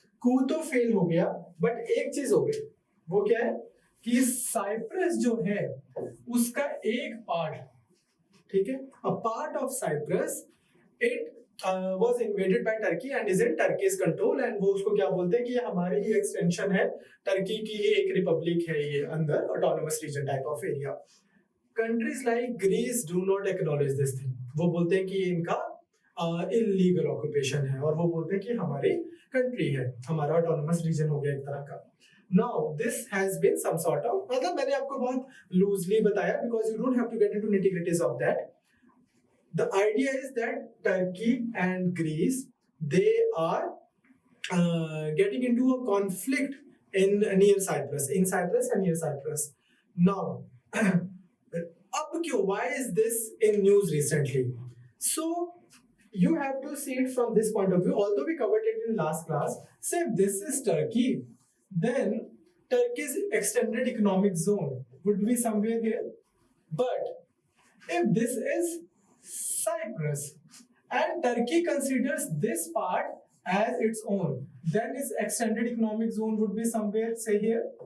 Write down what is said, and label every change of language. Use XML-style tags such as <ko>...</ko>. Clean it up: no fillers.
<hi>कू तो फेल हो गया, बट एक चीज हो गई, वो क्या है कि साइप्रस जो है उसका एक पार्ट, ठीक है, a part of Cyprus,</hi> <en>it was invaded by Turkey and is in Turkey's control, and</en> <hi>वो उसको क्या बोलते हैं कि ये हमारी ही एक्सटेंशन है, टर्की की ही एक रिपब्लिक है ये अंदर, autonomous region type of area.</hi> <en>Countries like Greece do not acknowledge this thing.</en> <hi>वो बोलते हैं कि ये इनका इलीगल ऑक्यूपेशन है, और वो बोलते हैं कि हमारी कंट्री है, हमारा ऑटोनोमस रीजन हो गया एक तरह का.</hi> <en>Now this has been some sort of,</en> <hi>मतलब मैंने आपको बहुत लूजली बताया</hi> <en>because you don't have to get into nitty-gritties of that. The idea is that Turkey and Greece, they are getting into a conflict in near Cyprus, in Cyprus and near Cyprus.</en> <hi>Now, अब क्यों?</hi> <en>Why is this in news recently? So you have to see it from this point of view. Although we covered it in last class, say this is Turkey, then Turkey's extended economic zone would be somewhere here. But if this is Cyprus and Turkey considers this part as its own, then its extended economic zone would be somewhere, say here.</en>